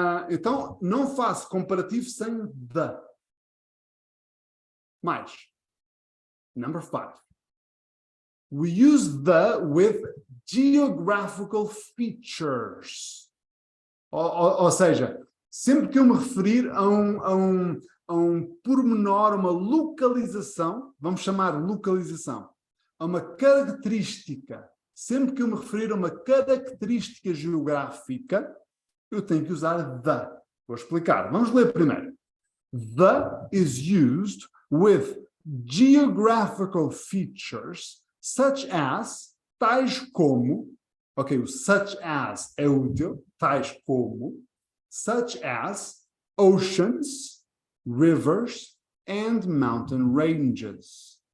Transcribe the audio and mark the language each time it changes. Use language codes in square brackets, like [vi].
[pt] Então, não faço comparativo sem the. [en] Mais. Number 5. We use the with geographical features. [pt] Ou seja, sempre que eu me referir a um pormenor, uma localização, vamos chamar localização, a uma característica, sempre que eu me referir a uma característica geográfica, eu tenho que usar the. Vou explicar. Vamos ler primeiro. [en] The is used with geographical features such as, [pt] tais como, ok, o such as é útil, tais como, [en] such as oceans, rivers and mountain ranges.